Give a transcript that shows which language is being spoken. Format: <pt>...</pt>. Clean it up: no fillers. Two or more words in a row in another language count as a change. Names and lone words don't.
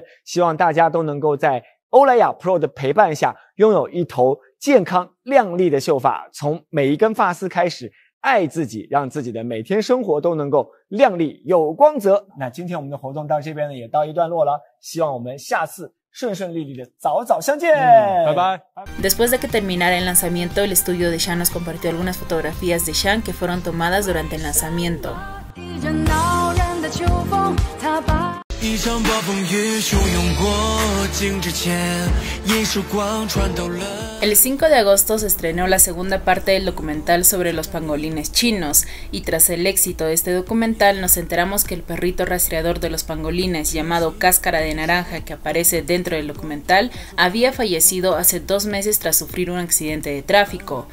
<zh>希望大家都能够在欧莱雅 Pro 的陪伴下，拥有一头健康亮丽的秀发，从每一根发丝开始，爱自己，让自己的每天生活都能够亮丽有光泽。那今天我们的活动到这边呢，也到一段落了，希望我们下次顺顺利利的早早相见，拜拜。</zh> <es>Después de que terminara el lanzamiento, el estudio de Xiang nos compartió algunas fotografías de Xiang que fueron tomadas durante el lanzamiento.</es> <zh>一场暴风雨汹涌过境之前，一束光穿透了。</zh> <es>El 5 de agosto se estrenó la segunda parte del documental sobre los pangolines chinos, y tras el éxito de este documental nos enteramos que el perrito rastreador de los pangolines llamado Cáscara de Naranja, que aparece dentro del documental, había fallecido hace 2 meses tras sufrir un accidente de tráfico.</es>